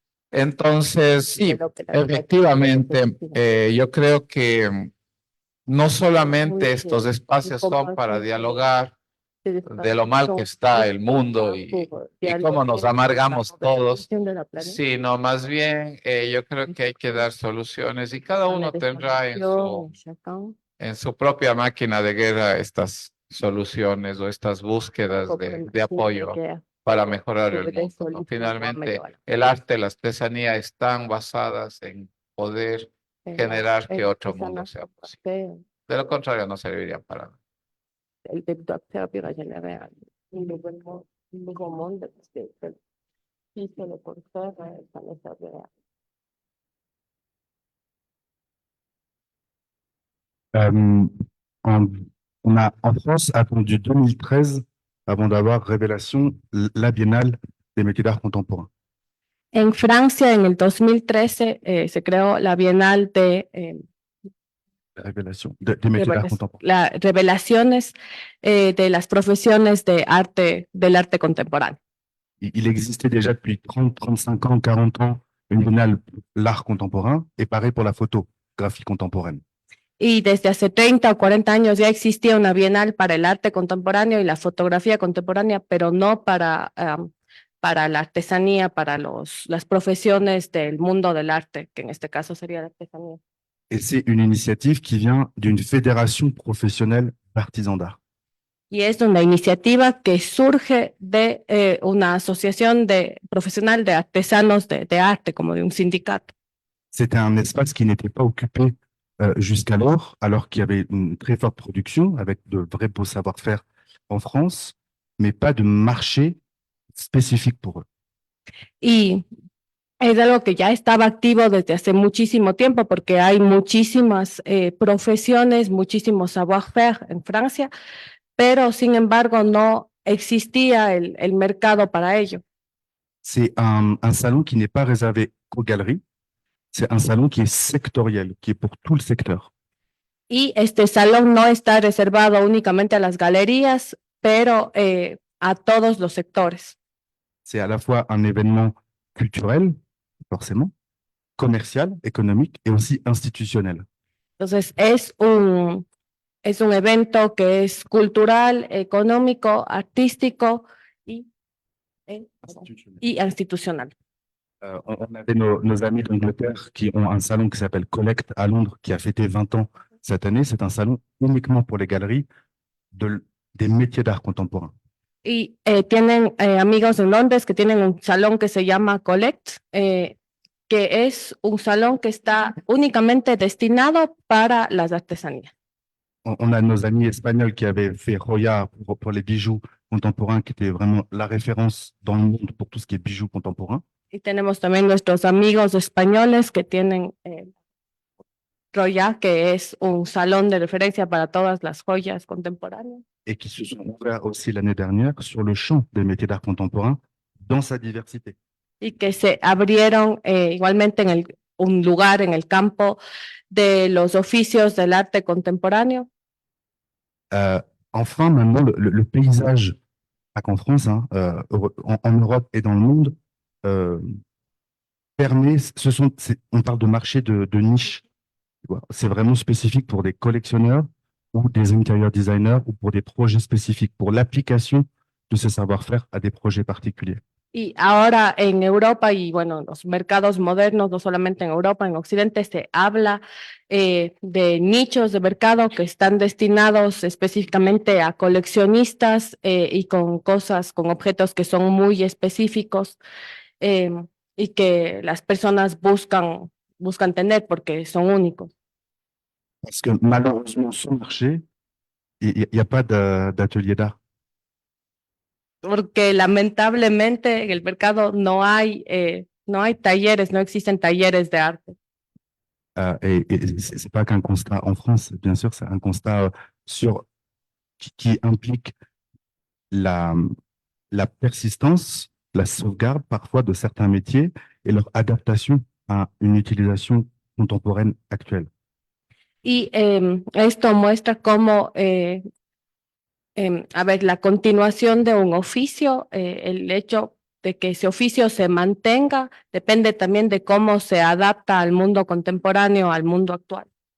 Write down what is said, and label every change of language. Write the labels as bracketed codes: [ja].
[es] Entonces, sí, efectivamente, yo creo que no solamente estos espacios son para dialogar de lo mal que está el mundo y cómo nos amargamos todos, sino más bien yo creo que hay que dar soluciones y cada uno tendrá en su propia máquina de guerra estas soluciones o estas búsquedas de apoyo para mejorar el mundo, ¿no? Finalmente, el arte, la artesanía están basadas en poder generar que otro mundo sea posible. De lo contrario, no servirían para nada. [fr] Euh, en, en France attendu 2013 avant d'avoir Révélation, la Biennale des métiers d'art contemporain. [es] En Francia, en el 2013, se creó la Bienal [fr] Révélation des métiers d'art contemporain. [es] revelaciones de las profesiones del arte contemporáneo. [fr] Il existait déjà depuis 30, 35 ans, 40 ans, une biennale pour l'art contemporain et pareil pour la photographie contemporaine. [es] Y desde hace 30 o 40 años ya existía una bienal para el arte contemporáneo y la fotografía contemporánea, pero no para la artesanía, para las profesiones del mundo del arte, que en este caso sería la artesanía. [fr] Et c'est une initiative qui vient d'une fédération professionnelle d'artisans d'art. [es] Y es una iniciativa que surge de una asociación profesional de artesanos de arte, como de un sindicato. [fr] C'était un espace qui n'était pas occupé jusqu'alors, alors qu'il y avait une très forte production avec de vrais beaux savoir-faire en France, mais pas de marché spécifique pour eux. [es] Y es algo que ya estaba activo desde hace muchísimo tiempo porque hay muchísimas profesiones, muchísimos savoir-faire en Francia, pero sin embargo no existía el mercado para ello. [fr] C'est un salon qui n'est pas réservé aux galeries, c'est un salon qui est sectoriel, qui est pour tout le secteur. [es] Y este salón no está reservado únicamente a las galerías, pero a todos los sectores. [fr] C'est à la fois un événement culturel, forcément, commercial, économique et aussi institutionnel. [es] Entonces es un evento que es cultural, económico, artístico y institucional. [fr] On avait nos amis d'Angleterre qui ont un salon qui s'appelle Collect à Londres, qui a fêté 20 ans cette année. C'est un salon uniquement pour les galeries des métiers d'art contemporain. [es] Y tienen amigos en Londres que tienen un salón que se llama Collect, que es un salón que está únicamente destinado para las artesanías. [fr] On a nos amis espagnols qui avaient fait Roya pour les bijoux contemporains, qui était vraiment la référence dans le monde pour tout ce qui est bijoux contemporains. [es] Y tenemos también nuestros amigos españoles que tienen Roya, que es un salón de referencia para todas las joyas contemporáneas. [fr] Et qui se sont ouverts aussi l'année dernière sur le champ des métiers d'art contemporain dans sa diversité. [es] Y que se abrieron igualmente en un lugar en el campo de los oficios del arte contemporáneo. [fr] Enfin, maintenant, le paysage, pas qu'en France, hein, en Europe et dans le monde, permet, on parle de marché de niche. C'est vraiment spécifique pour des collectionneurs ou des interior designers ou pour des projets spécifiques, pour l'application de ce savoir-faire à des projets particuliers. [es] Y ahora en Europa y bueno, los mercados modernos, no solamente en Europa, en Occidente, se habla de nichos de mercado que están destinados específicamente a coleccionistas y con cosas, con objetos que son muy específicos y que las personas buscan tener porque son únicos. [fr] Parce que malheureusement, sur le marché, il n'y a pas d'atelier d'art. [es] Porque lamentablemente en el mercado no hay talleres, no existen talleres de arte. [fr] Et c'est pas qu'un constat en France, bien sûr, c'est un constat qui implique la persistance, la sauvegarde parfois de certains métiers et leur adaptation à une utilisation contemporaine actuelle. [es] Y esto muestra cómo, la continuación de un oficio, el hecho de que ese oficio se mantenga, depende también de cómo se adapta al mundo contemporáneo, al mundo actual.